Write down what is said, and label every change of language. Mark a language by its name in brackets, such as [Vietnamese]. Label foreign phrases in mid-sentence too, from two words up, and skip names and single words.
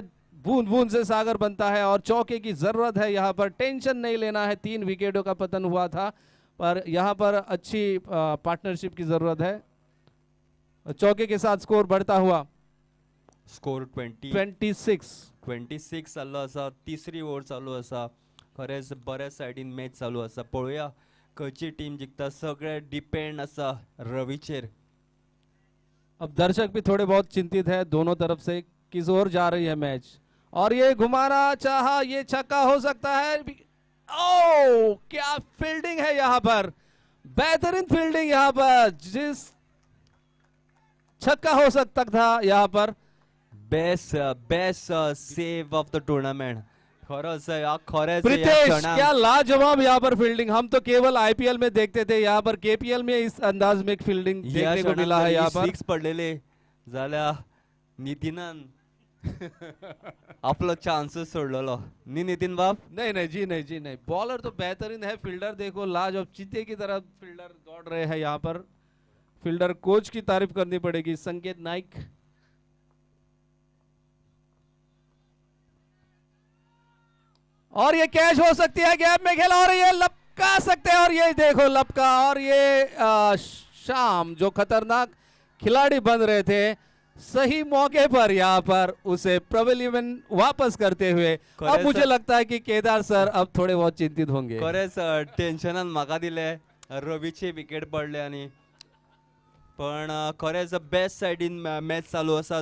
[Hindi] बूंद बूंद से सागर बनता है और चौके की जरूरत है। यहाँ पर टेंशन नहीं लेना है। 3 विकेटों का पतन हुआ था, पर यहाँ पर अच्छी पार्टनरशिप की जरूरत है। चौके के साथ स्कोर बढ़ता हुआ। [Konkani] स्कोर 26 जाल्लो आसा। तिसरी ओव्हर चालू आसा। खरेंच बऱ्या सायडीन मॅच चालू आसा। पळोवया खंयची टीम जिखता। सगळे डिपेंड आसा रवीचेर। [Hindi] अब दर्शक भी थोड़े बहुत चिंतित है दोनों तरफ से, किस ओर जा रही है मैच। और ये घुमाना चाहा, ये छक्का हो सकता है। ओ क्या फील्डिंग है यहाँ पर, बेहतरीन फील्डिंग यहाँ पर। जिस छक्का हो सकता था यहाँ पर। [English] Best save of the tournament. [Konkani] खरंच [Hindi] प्रीतेश क्या लाजवाब यहाँ पर फील्डिंग। हम तो केवल आईपीएल में देखते थे, यहाँ पर केपीएल में इस अंदाज में फील्डिंग देखने को मिला है। यहाँ पर [Konkani] 6 पडलेले जाल्या नितीनान आपलो चांसेस सोडलेलो नी नितीन बाब। [Hindi] नहीं जी नहीं। बॉलर तो बेहतरीन है, फील्डर देखो लाजवाब चीते की तरह फील्डर दौड़ रहे हैं यहाँ पर। फील्डर कोच की तारीफ करनी पड़ेगी, संकेत नाइक। और ये कैच हो सकती है, गैप में खेला और ये लपका सकते हैं। और ये देखो लपका, और ये शाम जो खतरनाक खिलाड़ी बन रहे थे, सही मौके पर यहाँ पर उसे प्रवेलियन वापस करते हुए। अब मुझे लगता है कि केदार सर अब थोड़े बहुत चिंतित होंगे। [Konkani] खरेंच टेन्शनान म्हाका दिले रवीचे विकेट पडले आनी पण खरेंच बेस्ट सायडीन मॅच चालू आसा।